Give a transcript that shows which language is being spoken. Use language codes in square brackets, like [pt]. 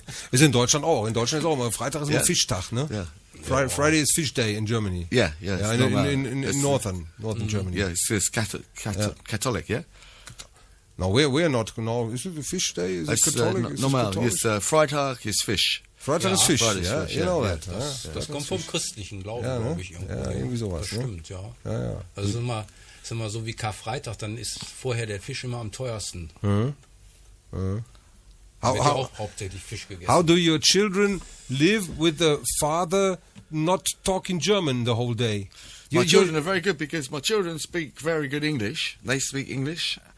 [de] Ist in Deutschland auch. In Deutschland ist auch immer Freitag ist immer Fischtag, ne? [en] Yeah. Friday is fish day in Germany. Yeah. In northern Germany. Yeah, it's Catholic, yeah. No, we're not. No, is it a fish day? Is it Catholic? Normal. Yes, Freitag is fish. Fried as fish, fried as [de] ja, [en] fish, you know [de] ja, [en] that. [de] Das kommt vom christlichen Glauben, Ja, ne? glaube ich. Irgendwo. Ja, irgendwie sowas, Das ne? stimmt, ja. Ja. Also ist immer so wie Karfreitag, dann ist vorher der Fisch immer am teuersten. Wird ja auch hauptsächlich Fisch gegessen. [en] How do your children live with the father not talking German the whole day? My children are very good because my children speak very good English. They speak English.